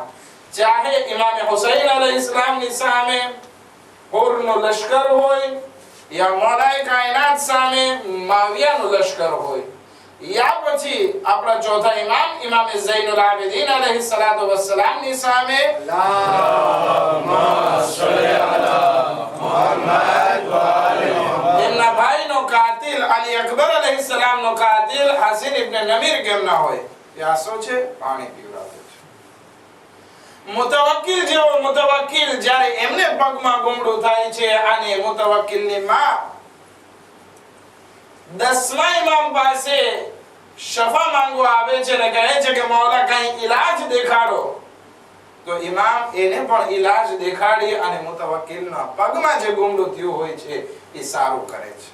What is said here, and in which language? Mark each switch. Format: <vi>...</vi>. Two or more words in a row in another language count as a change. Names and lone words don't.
<gu>ચાહે ઇમામ હુસૈન અલૈહિસ્સલામની સામે હોરનો લશ્કર હોય, યા મૌલાએ કાયનાત સામે માવિયાનું લશ્કર હોય, યા પછી આપણા ચોથા ઇમામ ઇમામ ઝૈનુલ આબિદીન અલૈહિસ્સલાતુ વસ્સલામની સામે</gu> <ar>اللهم صل على محمد وآل محمد.</ar> <gu>એમના ભાઈનો કાતિલ અલી અકબર અલૈહિસ્સલામનો કાતિલ હસીન ઇબ્ન નમીર કેમ ના હોય? પ્યાસો છે, પાણી પીવડાવે છે. મુતવક્કિલ જેવો મુતવક્કિલ જ્યારે એમને પગમાં ગુમડું થાય છે અને મુતવક્કિલની માં 10મા ઇમામ પાસે શફા માંગવા આવે છે અને કહે છે કે મૌલા કઈ ઈલાજ દેખાડો, તો ઇમામ એને પણ ઈલાજ દેખાડી અને મુતવક્કિલના પગમાં જે ગુમડું થયું હોય છે એ સારું કરે છે.</gu>